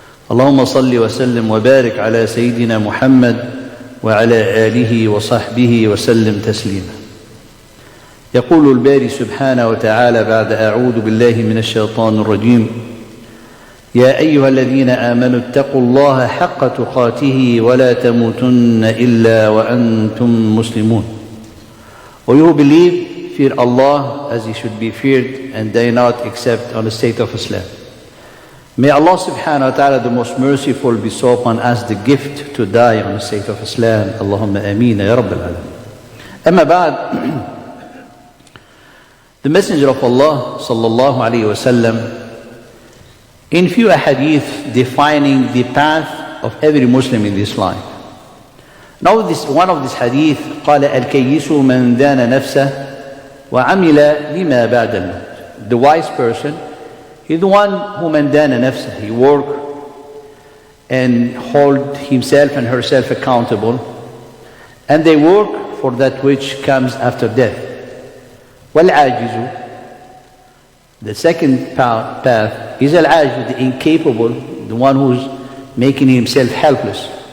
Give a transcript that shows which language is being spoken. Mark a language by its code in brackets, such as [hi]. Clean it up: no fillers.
[ar] اللهم صل وسلم وبارك على سيدنا محمد وعلى آله وصحبه وسلم تسليما. يقول الباري سبحانه وتعالى بعد أعوذ بالله من الشيطان الرجيم: يا أيها الذين آمنوا اتقوا الله حق تقاته ولا تموتن إلا وأنتم مسلمون. [en] O you who believe, fear Allah as He should be feared, and die not except on the state of Islam. May Allah subhanahu wa ta'ala, the most merciful, bestow upon us the gift to die on the state of Islam. [ar] Allahumma ameen ya Rabbil Alameen. Amma ba'd. [en] The Messenger of Allah sallallahu alayhi wa sallam, in few hadith defining the path of every Muslim in this life. Now one of this hadith, [ar] قال الكيس من دان نفسه وعمل لما بعد الموت. [en] The wise person is the one who [ar] من دان نفسه. [en] He work and hold himself and herself accountable, and they work for that which comes after death. والعاجز, the second path is al-ajiz, the incapable, the one who's making himself helpless.